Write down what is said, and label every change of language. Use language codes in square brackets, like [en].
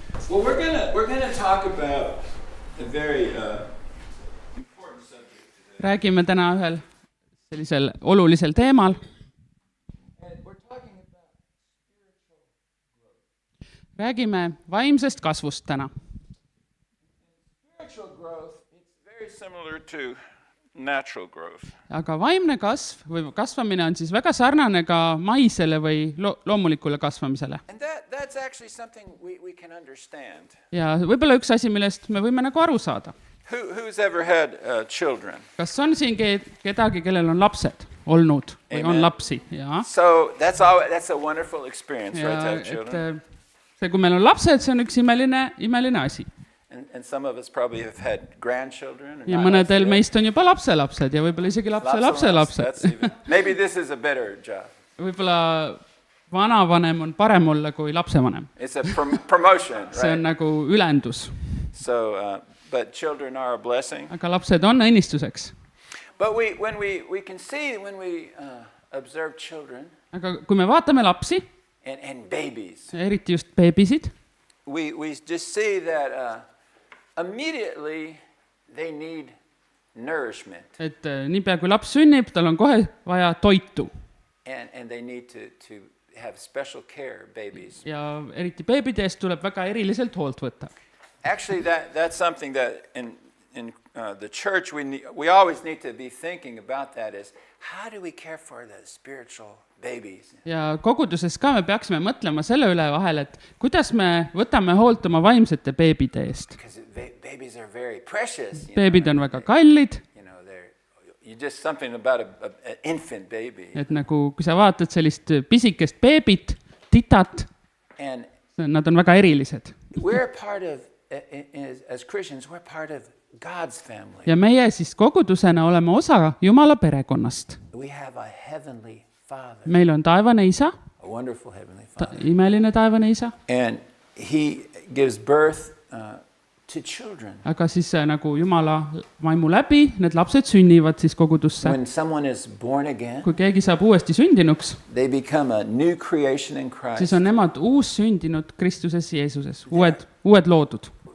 [en] Well, we're gonna talk about a very important subject today. [et] Räägime täna ühel sellisel olulisel teemal. [en] And we're talking about spiritual growth. [et] Räägime vaimsest kasvust täna. [en] Spiritual growth, it's very similar to natural growth. [et] Aga vaimne kasv või kasvamine on siis väga sarnane ka maisele või loomulikule kasvamisele. [en] And that's actually something we can understand. [et] Ja võib-olla üks asi, millest me võime nagu aru saada. [en] Who's ever had children? [et] Kas on siin kedagi, kellel on lapsed olnud või on [en] Amen. [et] lapsi? Ja. [en] So that's a wonderful experience, right, to have children. [et] See, kui meil on lapsed, see on üks imeline asi. [en] And some of us probably have had grandchildren. [et] Ja mõnedel meist on juba lapselapsed ja võib-olla isegi lapselapsed. [en] Maybe this is a better job. [et] Võib-olla vanavanem on parem olla kui lapsevanem. [en] It's a promotion, [et] See on [en] right? [et] nagu ülendus. [en] So, but children are a blessing. [et] Aga lapsed on õnnistuseks. [en] But when we can see when we observe children [et] Aga kui me vaatame lapsi, [en] and babies, [et] eriti just beebisid, [en] we just see that immediately they need nourishment [et] et niipea kui laps sünnib, tal on kohe vaja toitu. [en] and they need to have special care, babies. [et] Ja eriti beebide eest tuleb väga eriliselt hoolt võtta. [en] Actually, that's something that in the church we always need to be thinking about. That is, how do we care for the spiritual babies? [et] Ja koguduses ka me peaksime mõtlema selle üle vahel, et kuidas me võtame hoolt oma vaimsete beebide eest. [en] Because babies are very precious. [et] Beebid on väga kallid. [en] You just something about an infant baby. [et] Et nagu, kui sa vaatad sellist pisikest beebit, titat, [en] And [et] nad on väga erilised. [en] we're part of, as Christians, we're part of God's family. [et] Ja meie siis kogudusena oleme osa Jumala perekonnast. [en] We have a heavenly Father, [et] Meil on taevane isa, [en] a wonderful heavenly Father. [et] imeline taevane isa, [en] And he gives birth to children. [et] aga siis nagu Jumala vaimu läbi, need lapsed sünnivad siis kogudusse. [en] When someone is born again, [et] Kui keegi saab uuesti sündinuks, [en] they become a new creation in Christ. [et] siis on nemad uus sündinud Kristuses Jeesuses, uued loodud.